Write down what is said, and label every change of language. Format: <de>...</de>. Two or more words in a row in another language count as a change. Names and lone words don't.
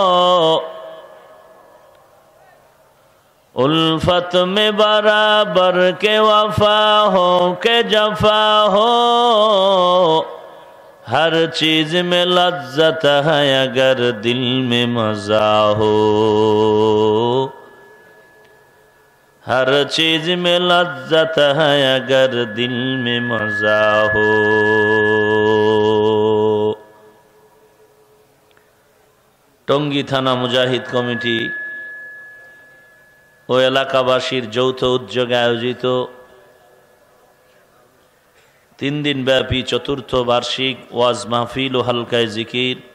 <ur>الفت میں برابر کے وفا ہو کہ جفا ہو، ہر چیز میں لذت ہے اگر دل میں مزہ ہو، ہر چیز میں لذت ہے اگر دل میں مزہ ہو۔</ur> <bn>টঙ্গী থানা মুজাহিদ কমিটি ও এলাকাবাসীর যৌথ উদ্যোগে আয়োজিত 3 দিন ব্যাপী চতুর্থ বার্ষিক ওয়াজ মাহফিল ও হালকায়ে জিকির</bn>